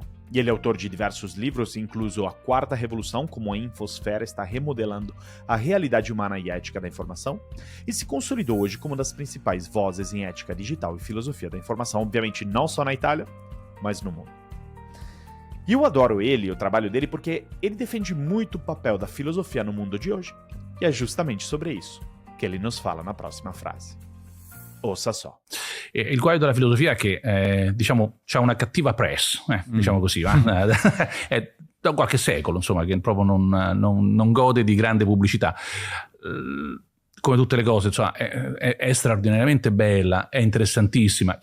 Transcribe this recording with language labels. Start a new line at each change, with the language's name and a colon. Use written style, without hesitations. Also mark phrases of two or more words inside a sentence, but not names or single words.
Portuguese: E ele é autor de diversos livros, incluso A Quarta Revolução, como a infosfera está remodelando a realidade humana e ética da informação, e se consolidou hoje como uma das principais vozes em ética digital e filosofia da informação, obviamente não só na Itália, mas no mundo. E eu adoro ele e o trabalho dele porque ele defende muito o papel da filosofia no mundo de hoje, e é justamente sobre isso che ele nos fala na prossima frase. Ouça só.
Italian: Il guaio della filosofia è che, diciamo, c'ha una cattiva press, diciamo così, è da qualche secolo, insomma, che proprio non gode di grande pubblicità. Come tutte le cose, insomma, è straordinariamente bella, è interessantissima.